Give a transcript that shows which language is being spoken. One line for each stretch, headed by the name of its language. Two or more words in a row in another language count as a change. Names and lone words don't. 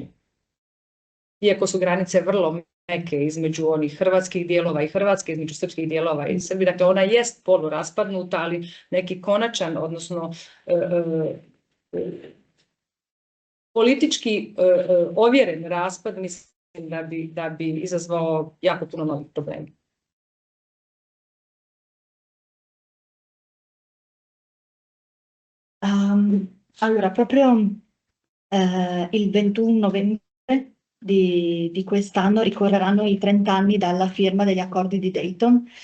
Croatian: Iako su granice vrlo neke između onih hrvatskih dijelova i Hrvatske, između srpskih dijelova i Srbije. Dakle, ona jest poluraspadnuta, ali neki konačan, odnosno politički ovjeren raspad, mislim da bi izazvao jako puno novih problema.
Italian: Allora, proprio il 21 novembre di quest'anno ricorreranno i 30 anni dalla firma degli accordi di Dayton